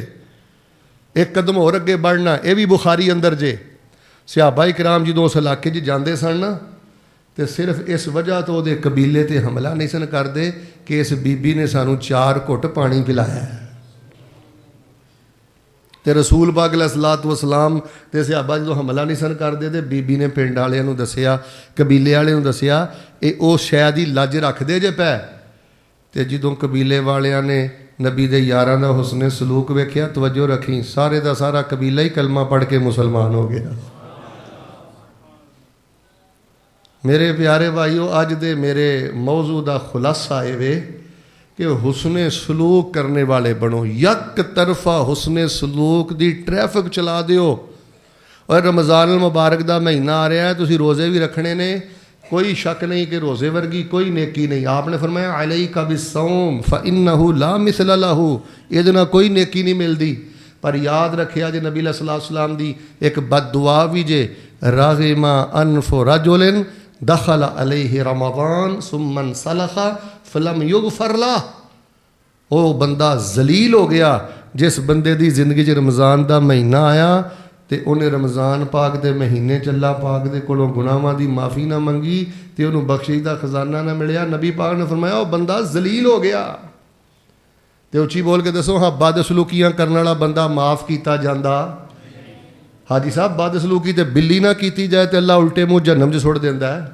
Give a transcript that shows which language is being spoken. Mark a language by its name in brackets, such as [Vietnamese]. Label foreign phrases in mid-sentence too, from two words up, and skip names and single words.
[Punjabi] ਇੱਕ ਕਦਮ ਹੋਰ ਅੱਗੇ बढ़ना, ਇਹ ਵੀ ਬੁਖਾਰੀ ਅੰਦਰ ਜੇ। ਸਹਾਬਾ ਇਕਰਾਮ ਜਦੋਂ ਉਸ ਇਲਾਕੇ 'ਚ ਜਾਂਦੇ ਸਨ ਨਾ, ਤੇ ਸਿਰਫ ਇਸ ਵਜ੍ਹਾ ਤੋਂ ਉਹਦੇ ਕਬੀਲੇ ਤੇ ਹਮਲਾ ਨਹੀਂ ਸਨ ਕਰਦੇ ਕਿ ਇਸ ਬੀਬੀ ਨੇ ਸਾਨੂੰ 4 ਘੁੱਟ ਪਾਣੀ ਪਿਲਾਇਆ। ਤੇ ਰਸੂਲ ਪਾਕ [Arabic] عليه الصلاة والسلام [Punjabi] ਤੇ ਸਹਾਬਾ ਜਦੋਂ ਹਮਲਾ ਨਹੀਂ ਸਨ ਕਰਦੇ, ਤੇ ਬੀਬੀ ਨੇ ਪਿੰਡ ਵਾਲਿਆਂ ਨੂੰ ਦੱਸਿਆ, ਕਬੀਲੇ ਵਾਲਿਆਂ ਨੂੰ ਦੱਸਿਆ, ਇਹ ਉਹ ਸ਼ਾਇਦ ਹੀ ਲੱਜ ਰੱਖਦੇ ਜੇ ਪੈ। ਤੇ ਜਦੋਂ ਕਬੀਲੇ ਵਾਲਿਆਂ ਨੇ ਨਬੀ ਦੇ ਯਾਰਾਂ ਦਾ ਹੁਸਨੇ ਸਲੂਕ ਵੇਖਿਆ, ਤਵੱਜੋ ਰੱਖੀ, ਸਾਰੇ ਦਾ ਸਾਰਾ ਕਬੀਲਾ ਹੀ ਕਲਮਾ ਪੜ੍ਹ ਕੇ ਮੁਸਲਮਾਨ ਹੋ ਗਿਆ। ਮੇਰੇ ਪਿਆਰੇ ਭਾਈਓ, ਅੱਜ ਦੇ ਮੇਰੇ ਮੌਜੂ ਦਾ ਖੁਲਾਸਾ ਇਹ ਵੇ ਕਿ ਹੁਸਨੇ ਸਲੂਕ ਕਰਨੇ ਵਾਲੇ ਬਣੋ। ਇੱਕ ਤਰਫਾ ਹੁਸਨੇ ਸਲੂਕ ਦੀ ਟ੍ਰੈਫਿਕ ਚਲਾ ਦਿਓ। ਔਰ ਰਮਜ਼ਾਨ ਮੁਬਾਰਕ ਦਾ ਮਹੀਨਾ ਆ ਰਿਹਾ, ਤੁਸੀਂ ਰੋਜ਼ੇ ਵੀ ਰੱਖਣੇ ਨੇ, ਕੋਈ ਸ਼ੱਕ ਨਹੀਂ ਕਿ ਰੋਜ਼ੇ ਵਰਗੀ ਕੋਈ ਨੇਕੀ ਨਹੀਂ। ਆਪਨੇ ਫ਼ਰਮਾਇਆ [Arabic] عليك بالصوم فإنه لا مثل له, [Punjabi] ਇਹਦੇ ਨਾਲ ਕੋਈ ਨੇਕੀ ਨਹੀਂ ਮਿਲਤੀ। ਪਰ ਯਾਦ ਰੱਖਿਆ ਜੇ ਨਬੀ [Arabic] صلى الله عليه وسلم [Punjabi] ਦੀ ਏਕ ਬਦਦੁਆ ਭੀ ਜੇ, [Arabic] رغم أنف رجل دخل عليه رمضان ثم انسلخ فلم يغفر له. [Punjabi] ਵੋ ਬੰਦਾ ਜਲੀਲ ਹੋ ਗਿਆ ਜਿਸ ਬੰਦੇ ਦੀ ਜ਼ਿੰਦਗੀ ਚ ਰਮਜ਼ਾਨ ਕਾ ਮਹੀਨਾ ਆਇਆ ਤੇ ਉਹਨੇ ਰਮਜ਼ਾਨ ਪਾਕ ਦੇ ਮਹੀਨੇ 'ਚ ਅੱਲਾ ਪਾਕ ਦੇ ਕੋਲੋਂ ਗੁਨਾਹਾਂ ਦੀ ਮਾਫੀ ਨਾ ਮੰਗੀ ਤੇ ਉਹਨੂੰ ਬਖਸ਼ਿਸ਼ ਦਾ ਖਜ਼ਾਨਾ ਨਾ ਮਿਲਿਆ। ਨਬੀ ਪਾਕ ਨੇ ਫਰਮਾਇਆ ਉਹ ਬੰਦਾ ਜ਼ਲੀਲ ਹੋ ਗਿਆ। ਤੇ ਉੱਚੀ ਬੋਲ ਕੇ ਦੱਸੋ, ਹਾਂ ਬਦਸਲੂਕੀਆਂ ਕਰਨ ਵਾਲਾ ਬੰਦਾ ਮਾਫ ਕੀਤਾ ਜਾਂਦਾ? ਹਾਜੀ ਸਾਹਿਬ, ਬਦਸਲੂਕੀ ਤੇ ਬਿੱਲੀ ਨਾ ਕੀਤੀ ਜਾਏ ਤੇ ਅੱਲਾ ਉਲਟੇ ਮੂੰਹ ਜਹੰਨਮ 'ਚ ਸੁੱਟ ਦਿੰਦਾ ਹੈ।